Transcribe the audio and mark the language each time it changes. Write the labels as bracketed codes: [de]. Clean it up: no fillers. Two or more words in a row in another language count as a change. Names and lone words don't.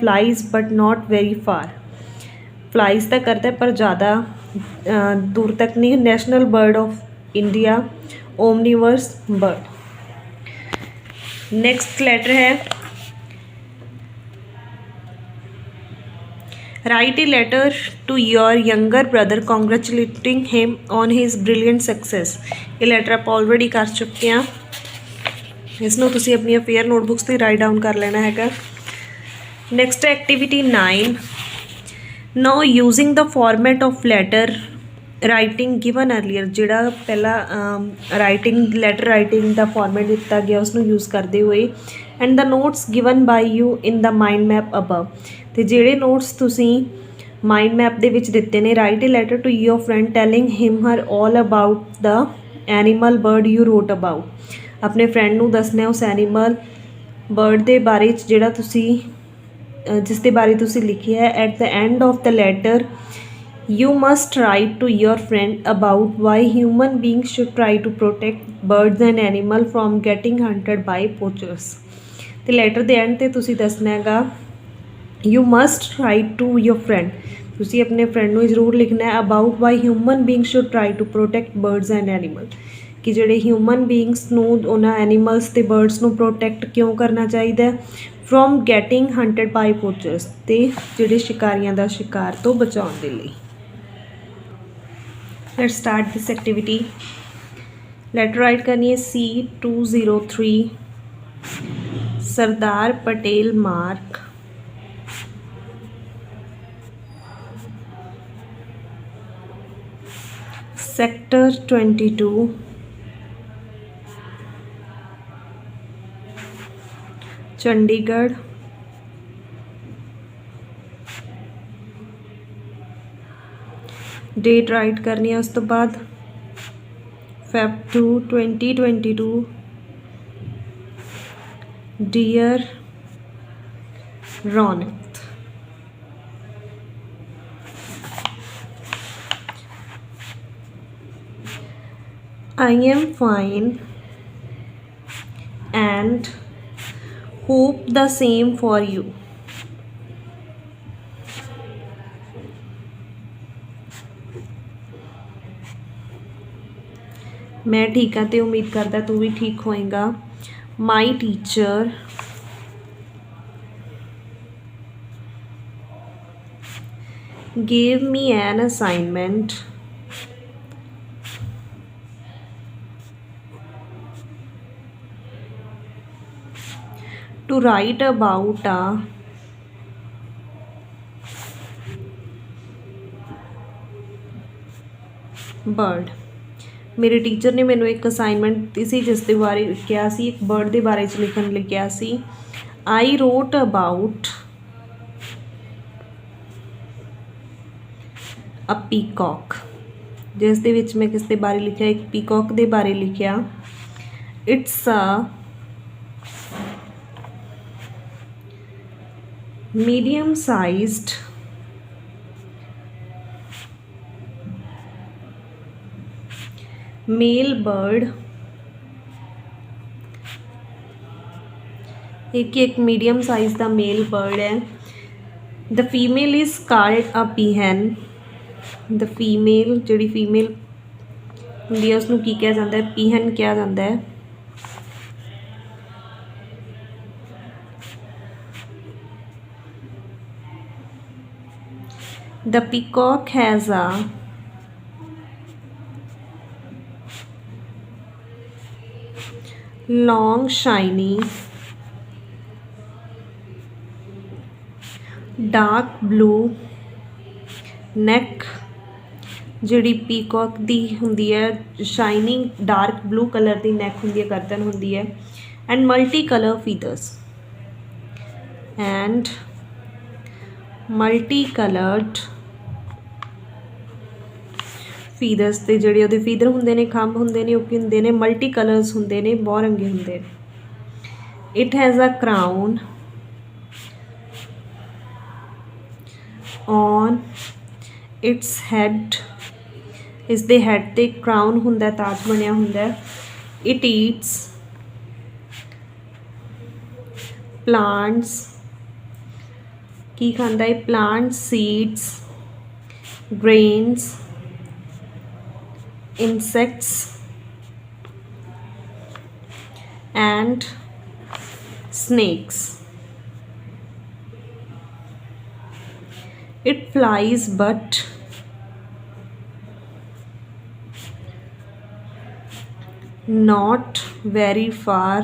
[en] flies but not very far, [hi] फ्लाइज तो करता है पर ज़्यादा दूर तक नहीं। [en] National bird of India, omnivorous bird. Next letter है write a letter to your younger brother congratulating him on his brilliant success। [hi] ये लेटर आप ऑलरेडी कर चुके हैं। [pa] ਇਸਨੂੰ ਤੁਸੀ ਆਪਣੀ [en] fair notebooks [pa] से [en] write down [pa] ਕਰ ਲੈਣਾ ਹੈ। [en] Next activity 9, now using the format of letter writing given earlier. [pa] ਜਿਹੜਾ ਪਹਿਲਾ [en] writing letter writing [pa] का फॉर्मेट ਦਿੱਤਾ ਗਿਆ ਉਸਨੂੰ यूज़ [hi] करते हुए। [en] and the notes given by you in the mind map above. [pa] ਤੋ ਜਿਹੜੇ ਨੋਟਸ ਤੁਸੀਂ [en] mind map [pa] ਦੇ ਵਿੱਚ ਦਿੱਤੇ ਨੇ। [en] Write a letter to your friend telling him her all about the animal bird you wrote about. [pa] ਆਪਣੇ ਫ੍ਰੈਂਡ ਨੂੰ ਦੱਸਣਾ ਉਸ [en] animal bird [pa] ਕੇ ਬਾਰੇ ਜਿਹੜਾ ਤੁਸੀਂ ਜਿਸ ਦੇ ਬਾਰੇ ਤੁਸੀਂ ਲਿਖਿਆ ਹੈ। [en] At the end of the letter you must write to your friend about why human beings should try to protect birds and animal from getting hunted by poachers। [pa] ਤੋ ਲੈਟਰ ਕੇ ਐਂਡ ਤੇ ਤੁਸੀ ਦੱਸਣਾ ਹੈਗਾ [en] you must write to your friend, [pa] ਤੁਸੀ ਆਪਣੇ ਫ੍ਰੈਂਡ ਨੂੰ ਜ਼ਰੂਰ ਲਿਖਣਾ ਹੈ [en] about why human beings should try to protect birds and animal, [pa] ਕਿ ਜਿਹੜੇ [en] human beings [pa] ਨੂੰ ਉਨ੍ਹਾਂ ਐਨੀਮਲਸ ਤੇ ਬਰਡਸ ਨੂੰ ਪ੍ਰੋਟੈਕਟ ਕਿਉਂ ਕਰਨਾ ਚਾਹੀਦਾ। [en] फ्रॉम getting hunted by poachers, [pa] ਤੇ ਜਿਹੜੇ ਸ਼ਿਕਾਰੀਆਂ ਦਾ ਸ਼ਿਕਾਰ ਤੋ ਬਚਾਉਣ ਦੇ ਲਈ। [en] Let's start this activity. letter write [pa] ਕਰਨੀ ਹੈ C203 सरदार पटेल मार्ग, सेक्टर 22, चंडीगढ़। [en] date write [pa] ਕਰਨੀ ਹੈ ਉਸ ਤੋ ਬਾਦ Feb 2 2022। [en] Dear Raunak. I am fine and hope the same for you. [pa] ਮੈਂ ਠੀਕ ਹਾਂ ਤੋ ਉਮੀਦ ਕਰਤਾ ਤੂ ਭੀ ਠੀਕ ਹੋਏਗਾ। [en] My teacher gave me an assignment to write about a bird। [pa] ਮੇਰੇ ਟੀਚਰ ਨੇ ਮੈਨੂੰ ਇੱਕ ਅਸਾਈਨਮੈਂਟ ਦਿੱਤੀ ਸੀ ਜਿਸ ਦੇ ਬਾਰੇ ਕਿਹਾ ਸੀ, ਇੱਕ ਬਰਡ ਦੇ ਬਾਰੇ 'ਚ ਲਿਖਣ ਲਈ ਕਿਹਾ ਸੀ। [en] I wrote about a peacock, [pa] ਜਿਸ ਦੇ ਵਿੱਚ ਮੈਂ ਕਿਸ ਦੇ ਬਾਰੇ ਲਿਖਿਆ, ਇੱਕ ਪੀਕੌਕ ਦੇ ਬਾਰੇ ਲਿਖਿਆ। [en] It's a medium sized male bird। [hi] एक [en] medium size [hi] का [en] male bird [hi] है। [en] The female is called a peahen. the female [pa] ਜਿਹੜੀ ਫੀਮੇਲ ਹੁੰਦੀ ਹੈ ਉਸਨੂੰ ਕੀ ਕਹਾ ਜਾਤਾ ਹੈ, ਪੀਹਨ ਕਹਾ ਜਾਤਾ ਹੈ, पीहन कहा जाता है। [en] The peacock has a long shiny dark blue neck। [pa] ਜਿਹੜੀ ਪੀਕੌਕ ਦੀ ਹੁੰਦੀ ਹੈ [en] shining dark blue colour [pa] ਦੀ ਨੈਕ ਹੁੰਦੀ ਹੈ, ਗਰਦਨ ਹੁੰਦੀ ਹੈ। [en] And multi colour feathers, And multi coloured feathers. [pa] ਤੇ ਜਿਹੜੇ ਉਹਦੇ ਫੀਦਰ ਹੁੰਦੇ ਨੇ, ਖੰਭ ਹੁੰਦੇ ਨੇ, ਓਹ ਕੀ ਹੁੰਦੇ ਨੇ [en] multi colours [pa] ਹੁੰਦੇ ਨੇ, ਬਹੁਤ ਰੰਗੇ ਹੁੰਦੇ ਨੇ। [en] It has a crown on its head. [pa] ਇਸ ਦੇ ਹੈਡ ਤੇ ਕ੍ਰਾਊਨ ਹੁੰਦਾ, ਤਾਜ ਬਣਿਆ ਹੁੰਦਾ। [en] It eats plants. [pa] ਕੀ ਖਾਂਦਾ ਹੈ? [en] plants, seeds, grains, insects and snakes। It flies but not very far।